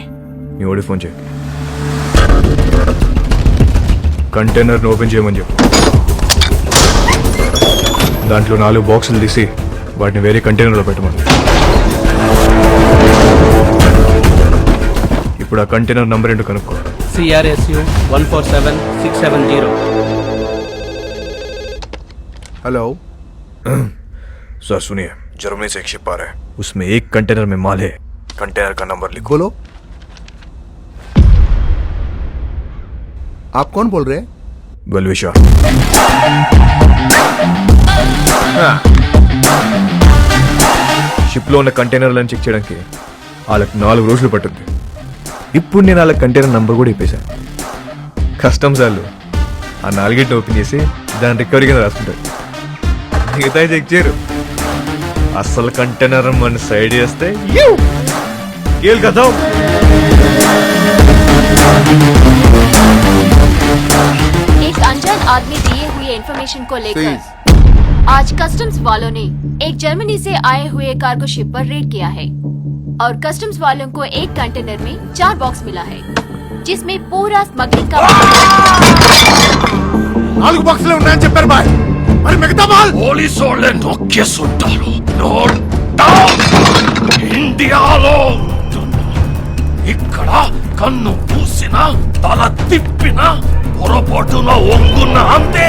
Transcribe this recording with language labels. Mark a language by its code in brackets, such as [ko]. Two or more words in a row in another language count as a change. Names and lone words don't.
[te] నీ ఓడి ఫోన్ చేయి, కంటైనర్ని ఓపెన్ చేయమని చెప్పు. దాంట్లో 4 బాక్సులు తీసి వాటిని వేరే కంటైనర్లో పెట్టమని. ఇప్పుడు ఆ కంటైనర్ నంబర్ ఏంటో కనుక్కో. CRSU 147670. [hi] हेलो सर सुनिए, जर्मनी से एक शिप आ रहा है, उसमें एक कंटेनर में माल है. कंटेनर का नंबर लिखो. बोलो. आप कौन बोल रहे हैं? बलविशा. [te] షిప్లో ఉన్న కంటైనర్లను చెక్ చేయడానికి వాళ్ళకి 4 రోజులు పట్టుద్ది. ఇప్పుడు నేను వాళ్ళ కంటైనర్ నంబర్ కూడా ఇప్పేశాను. కస్టమ్స్ వాళ్ళు ఆ 4 ఓపెన్ చేసి దాని రికవరీ కింద రాసుకుంటారు. మిగతా చెక్ చేయరు. అసలు కంటైనర్ మన సైడ్ చేస్తే కదా. [hi] एक अनजान आदमी दिए हुए इंफॉर्मेशन को लेकर आज कस्टम्स वालों ने एक जर्मनी से आए हुए कार्गो शिप पर रेड किया है और कस्टम्स वालों को एक कंटेनर में 4 बॉक्स मिला है जिसमें पूरा स्मगलिंग का [te] 4 బాక్సులే ఉన్నాయని చెప్పారు బాయ్, మరి మిగతా మాల్? పోలీసు వాళ్ళే నొక్కేసుంటారు. [en] note down. [te] ఇండియాలో ఇక్కడ కన్ను పూసినా తల తిప్పినా పొరపాటున ఒంగున్న అంతే.